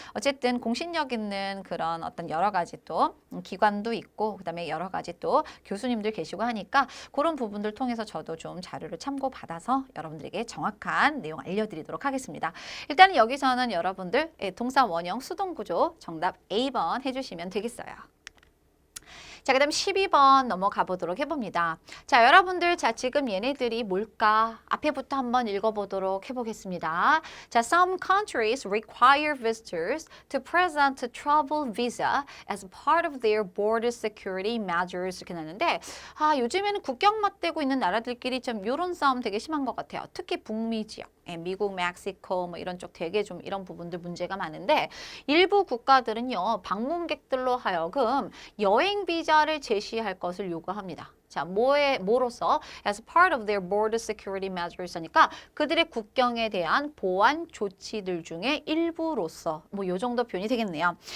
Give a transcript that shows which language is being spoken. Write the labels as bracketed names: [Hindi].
[Korean] 어쨌든 공신력 있는 그런 어떤 여러 가지 또 기관도 있고 그다음에 여러 가지 또 교수님들 계시고 하니까 그런 부분들 통해서 저도 좀 자료를 참고받아서 여러분들에게 정확한 내용 알려드리도록 하겠습니다. 일단은 여기서는 여러분들 동사 원형 수동 구조 정답 A번 해주시면 되겠어요. 자, 그 다음 12번 넘어가 보도록 해봅니다. 자, 여러분들, 자, 지금 얘네들이 뭘까? 앞에부터 한번 읽어보도록 해보겠습니다. [English] 자, some countries require visitors to present a travel visa as part of their border security measures [Korean] 이렇게 나는데 요즘에는 국경 맞대고 있는 나라들끼리 좀 이런 싸움 되게 심한 것 같아요. 특히 북미 지역. 미국, 멕시코 뭐 이런 쪽 되게 좀 이런 부분들 문제가 많은데 일부 국가들은요. 방문객들로 하여금 여행 비자를 제시할 것을 요구합니다. 자, 뭐로서? [English] As part of their border security measures [Korean] 하니까 그들의 국경에 대한 보안 조치들 중에 일부로서 뭐 요 정도 표현이 되겠네요.